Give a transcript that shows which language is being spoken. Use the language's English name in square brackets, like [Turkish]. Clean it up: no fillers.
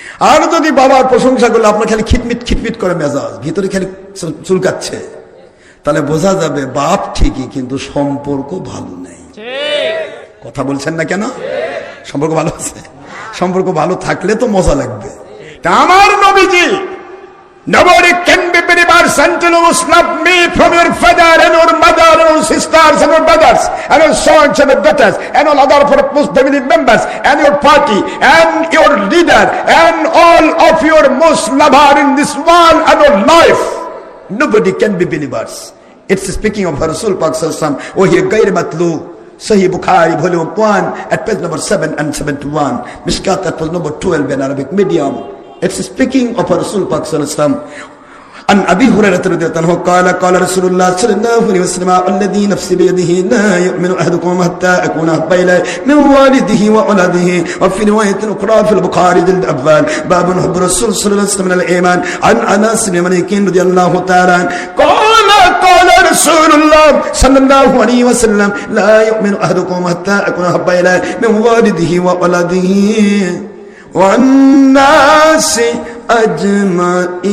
[Bangla] আর যদি বাবার প্রশংসা করলে আপনার খালি খিটমিট খিটমিট করে মেজাজ, ভিতরে খালি চুলকাচ্ছে, তাহলে বোঝা যাবে বাপ ঠিকই কিন্তু সম্পর্ক ভালো নেই। কথা বলছেন না কেন? সম্পর্ক ভালো আছে, সম্পর্ক ভালো থাকলে তো মজা লাগবে। তা আমার নবীজি, [English] nobody can be believers until you love me from your father and your mother and your sisters and your brothers and your sons and your daughters and all other family members and your party and your leader and all of your most lover in this world and your life. Nobody can be believers. It's speaking of Rasul Pak Sallallahu Alaihi Wasallam. Oh, here Gair Matlu, Sahih Bukhari, volume 1, at page number 7 and 71. Mishkat at page number 12 in Arabic medium. It's speaking of Rasul Pak Sallallahu Alaihi Wasallam. [Arabic] عن أبي هريرة رضي الله عنه قال قال رسول الله صلى الله عليه وسلم الذي نفسي بيده لا يؤمن أحدكم حتى أكون أحب إليه من والده وولده. وفي رواية أخرى في البخاري جلد أول باب حب الرسول صلى الله عليه وسلم من الإيمان. عن أنس بن مالك رضي الله تعالى عنه قال رسول الله صلى الله عليه وسلم لا يؤمن أحدكم حتى أكون أحب إليه من والده وولده والناس أجمعين.